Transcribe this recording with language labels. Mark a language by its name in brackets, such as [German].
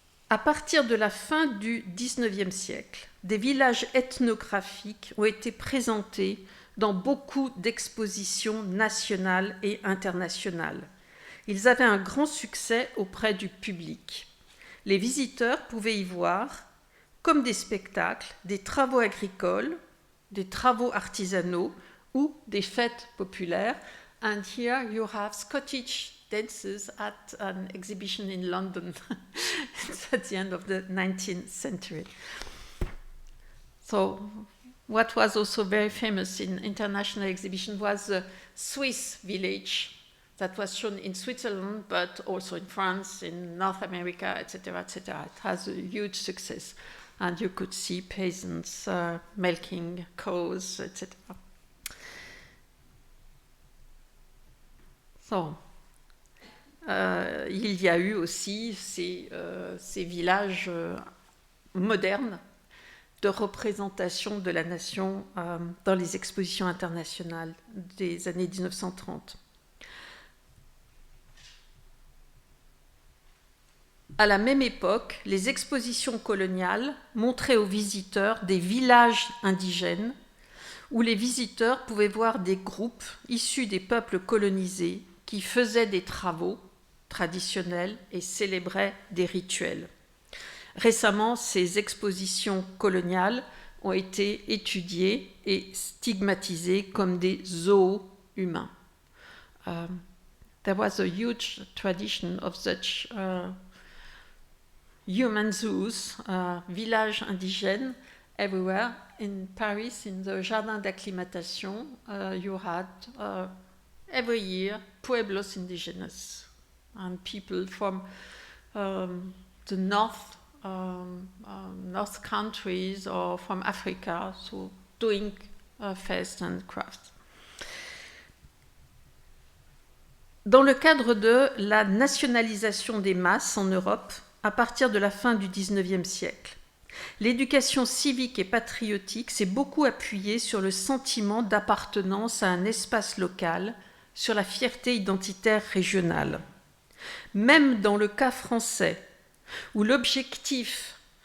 [French] À partir de la fin du XIXe siècle, des villages ethnographiques ont été présentés dans beaucoup d'expositions nationales et internationales. Ils avaient un grand succès auprès du public. Les visiteurs pouvaient y voir, comme des spectacles, des travaux agricoles, des travaux artisanaux ou des fêtes populaires. [English] And here you have Scottish dances at an exhibition in London at the end of the 19th century. So what was also very famous in international exhibition was the Swiss village that was shown in Switzerland, but also in France, in North America, etc., etc. It has a huge success. And you could see peasants milking cows, etc. [French] So, il y a eu aussi ces villages modernes de représentation de la nation dans les expositions internationales des années 1930. À la même époque, les expositions coloniales montraient aux visiteurs des villages indigènes où les visiteurs pouvaient voir des groupes issus des peuples colonisés qui faisaient des travaux traditionnels et célébraient des rituels. Récemment, ces expositions coloniales ont été étudiées et stigmatisées comme des zoos humains. [English] There was a huge tradition of such human zoos, [French] villages indigènes, [English] everywhere. In Paris, in the Jardin d'acclimatation, you had every year pueblos indigenous and people from the north countries or from Africa, so doing fest and crafts. [French] Dans le cadre de la nationalisation des masses en Europe, à partir de la fin du XIXe siècle, l'éducation civique et patriotique s'est beaucoup appuyée sur le sentiment d'appartenance à un espace local, sur la fierté identitaire régionale. Même dans le cas français, où l'objectif